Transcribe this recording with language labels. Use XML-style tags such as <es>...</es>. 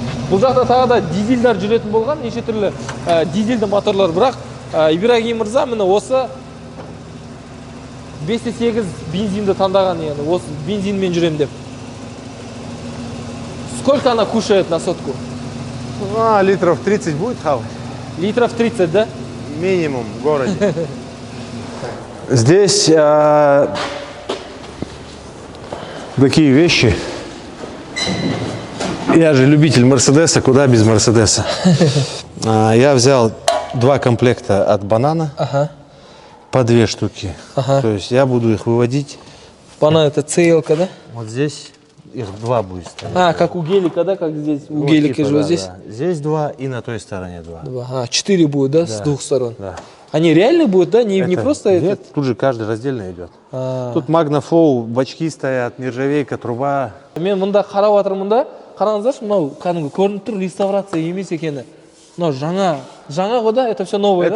<kk>Бұл жақта тағы да дизельдар жүретін болған, неше түрлі дизельді моторлар, бірақ Ибрагим Мырза міне осы 5,8 бензинді таңдаған, yani осы бензинмен жүрем деп.</kk> <ru>Сколько она кушает на сотку? Литров 30 будет хавать? Литров 30, да? Минимум в городе. Здесь такие вещи. Я же любитель Мерседеса, куда без Мерседеса. Я взял 2 комплекта от банана, по 2 штуки. То есть я буду их выводить. Банан это целка, да? Вот здесь их 2 будет стоять. Как у гелика, да? Как здесь? У гелика типа, же да, вот здесь? Да. Здесь 2 и на той стороне 2. 4 будет, да? С двух сторон? Да. Они реально будут, да? Не просто это? Нет, тут же каждый раздельно идет. Тут магнофоу, бачки стоят, нержавейка, труба.</ru> <kk>Мен мында қарап отырмын да, қараңыздаршы, мынау кәдімгі көрініп тұр, реставрация емес екені. Мынау жаңа ғой да,</kk> <ru>это все новое, да?</ru>